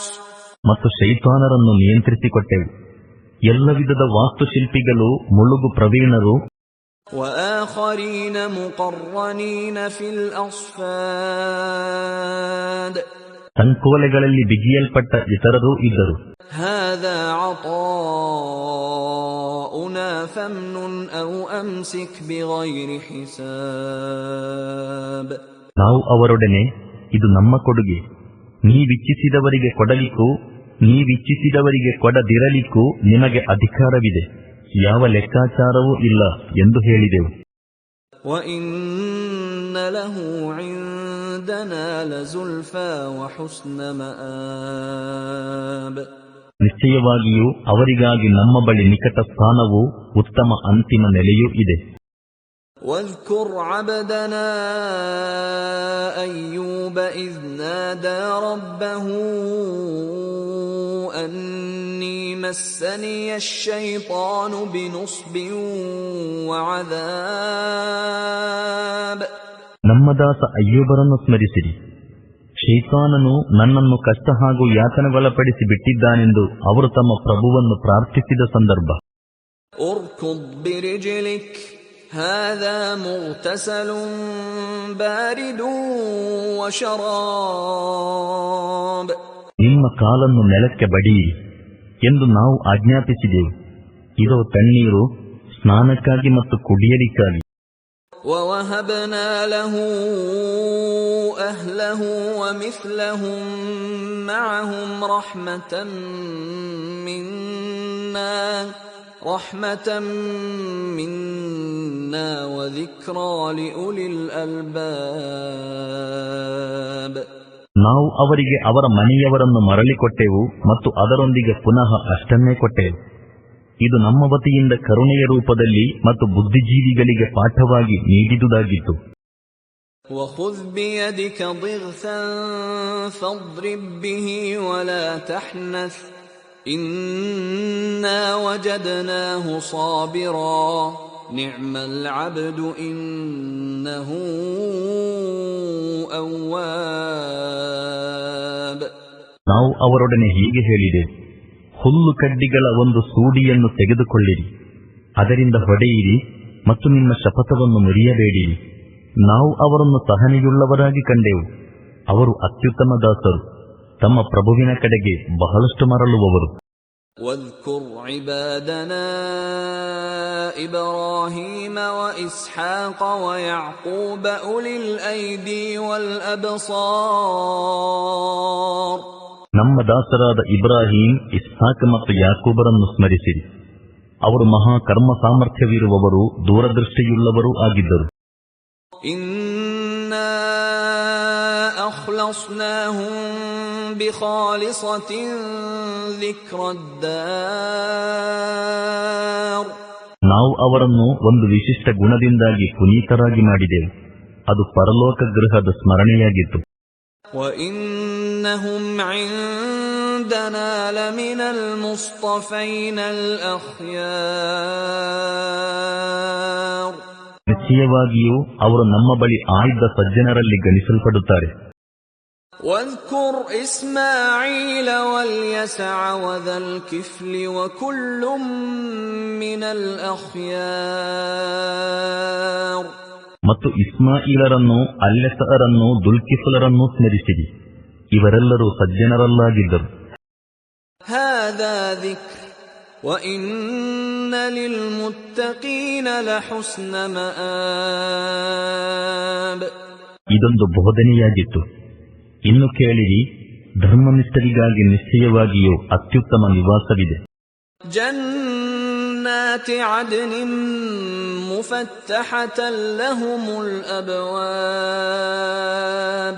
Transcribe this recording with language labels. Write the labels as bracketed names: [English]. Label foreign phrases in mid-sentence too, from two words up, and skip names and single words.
[Kannada] ಮತ್ತು ಶೈತಾನರನ್ನು ನಿಯಂತ್ರಿಸಿಕೊಟ್ಟೆವು. ಎಲ್ಲ ವಿಧದ ವಾಸ್ತುಶಿಲ್ಪಿಗಳು, ಮುಳುಗು ಪ್ರವೀಣರು, [Arabic] وآخرين مقرنين في الأصفاد. [Kannada] ಸಂಕೋಲೆಗಳಲ್ಲಿ ಬಿಗಿಯಲ್ಪಟ್ಟ ಇತರರೂ ಇದ್ದರು. [Arabic] هذا عطاؤنا فامنن أو أمسك بغير حساب. [Kannada] ನಾವು ಅವರೊಡನೆ, ಇದು ನಮ್ಮ ಕೊಡುಗೆ, ನೀವಿಚ್ಛಿಸಿದವರಿಗೆ ಕೊಡಲಿಕ್ಕೂ ನೀವಿಚ್ಛಿಸಿದವರಿಗೆ ಕೊಡದಿರಲಿಕ್ಕೂ ನಿಮಗೆ ಅಧಿಕಾರವಿದೆ, ಯಾವ ಲೆಕ್ಕಾಚಾರವೂ ಇಲ್ಲ ಎಂದು ಹೇಳಿದೆವು. [Arabic] وَإِنَّ لَهُ عِندَنَا لَزُلْفَى وَحُسْنَ مَآبٍ. [Kannada] ನಿಶ್ಚಯವಾಗಿಯೂ ಅವರಿಗಾಗಿ ನಮ್ಮ ಬಳಿ ನಿಕಟ ಸ್ಥಾನವೂ ಉತ್ತಮ ಅಂತಿಮ ನೆಲೆಯೂ ಇದೆ. [Arabic] واذكر عبدنا أيوب إذ نادى ربه أني مسني الشيطان بنصب وعذاب. [Kannada] ನಮ್ಮ ದಾಸ ಅಯ್ಯೂಬರನ್ನು ಸ್ಮರಿಸಿರಿ. ಶೈತಾನನು ನನ್ನನ್ನು ಕಷ್ಟ ಹಾಗೂ ಯಾತನೆಗೊಳಪಡಿಸಿ ಬಿಟ್ಟಿದ್ದಾನೆಂದು ಅವರು ತಮ್ಮ ಪ್ರಭುವನ್ನು ಪ್ರಾರ್ಥಿಸಿದ ಸಂದರ್ಭ. [Arabic] اركض برجلك هذا مغتسل بارد وشراب. [Kannada] ನಿಮ್ಮ ಕಾಲನ್ನು ನೆಲಕ್ಕೆ ಬಡಿಯಿರಿ ಎಂದು ನಾವು ಆಜ್ಞಾಪಿಸಿದೆವು. ಇದೋ ತಣ್ಣೀರು, ಸ್ನಾನಕ್ಕಾಗಿ ಮತ್ತು ಕುಡಿಯಲಿಕ್ಕಾಗಿ. [Arabic] ووهبنا له أهله ومثلهم معهم رحمة منا وذكرى لأولي الألباب. [Kannada] ನಾವು ಅವರಿಗೆ ಅವರ ಮನೆಯವರನ್ನು ಮರಳಿಕೊಟ್ಟೆವು ಮತ್ತು ಅದರೊಂದಿಗೆ ಪುನಃ ಅಷ್ಟನ್ನೇ ಕೊಟ್ಟೆವು. ಇದು ನಮ್ಮ ವತಿಯಿಂದ ಕರುಣೆಯ ರೂಪದಲ್ಲಿ ಮತ್ತು ಬುದ್ಧಿಜೀವಿಗಳಿಗೆ ಪಾಠವಾಗಿ ನೀಡಿದುದಾಗಿತ್ತು. [Arabic] وخذ بيدك ضغثا فاضرب به ولا تحنث إنا وجدناه صابرا نعم العبد إنه أواب. [Kannada] ನಾವು ಅವರೊಡನೆ ಹೀಗೆ ಹೇಳಿದೆವು, ಹುಲ್ಲು ಕಡ್ಡಿಗಳ ಒಂದು ಸೂಡಿಯನ್ನು ತೆಗೆದುಕೊಳ್ಳಿರಿ, ಅದರಿಂದ ಹೊಡೆಯಿರಿ ಮತ್ತು ನಿಮ್ಮ ಶಪಥವನ್ನು ಮುರಿಯಬೇಡಿರಿ. ನಾವು ಅವರನ್ನು ಸಹನೆಯುಳ್ಳವರಾಗಿ ಕಂಡೆವು. ಅವರು ಅತ್ಯುತ್ತಮ ದಾಸರು, ತಮ್ಮ ಪ್ರಭುವಿನ ಕಡೆಗೆ ಬಹಳಷ್ಟು ಮರಳುವವರು. [Arabic] واذكر عبادنا إبراهيم وإسحاق ويعقوب أولي الأيدي والأبصار. [Kannada] ನಮ್ಮ ದಾಸರಾದ ಇಬ್ರಾಹಿಂ, ಇಸ್ಹಾಕ್ ಮತ್ತು ಯಾಕೂಬರನ್ನು ಸ್ಮರಿಸಿರಿ. ಅವರು ಮಹಾ ಕರ್ಮ ಸಾಮರ್ಥ್ಯವಿರುವವರು, ದೂರದೃಷ್ಟಿಯುಳ್ಳವರೂ ಆಗಿದ್ದರು. [Arabic] إنا أخلصناهم بخالصة ذكر الدار. [Kannada] ನಾವು ಅವರನ್ನು ಒಂದು ವಿಶಿಷ್ಟ ಗುಣದಿಂದಾಗಿ ಪುನೀತರಾಗಿ ಮಾಡಿದೆವು, ಅದು ಪರಲೋಕ ಗೃಹದ ಸ್ಮರಣೆಯಾಗಿತ್ತು. [Arabic] وإنهم عندنا لمن المصطفين الأخيار. [Kannada] ನಿಶ್ಚಯವಾಗಿಯೂ ಅವರು ನಮ್ಮ ಬಳಿ ಆಯ್ದ ಸಜ್ಜನರಲ್ಲಿ ಗಣಿಸಲ್ಪಡುತ್ತಾರೆ. [Arabic] واذكر إسماعيل واليسع وذا الكفل وكل من الأخيار. [Kannada] ಮತ್ತು ಇಸ್ಮಾಯಿಲರನ್ನು, ಅಲ್ಲೆಸರನ್ನು, ದುಲ್ಕಿಫಲರನ್ನು ಸ್ಮರಿಸಿರಿ. ಇವರೆಲ್ಲರೂ ಸಜ್ಜನರಲ್ಲಾಗಿದ್ದರು. [Arabic] ಹಾದಾ ذِكْرٌ وَإِنَّ لِلْمُتَّقِينَ لَحُسْنَ مَآبٍ. [Kannada] ಇದೊಂದು ಬೋಧನೆಯಾಗಿತ್ತು. ಇನ್ನು ಕೇಳಿರಿ, ಧರ್ಮನಿಷ್ಠರಿಗಾಗಿ ನಿಶ್ಚಯವಾಗಿಯೂ ಅತ್ಯುತ್ತಮ ನಿವಾಸವಿದೆ. [Arabic] جنات عدن مفتحة لهم الأبواب.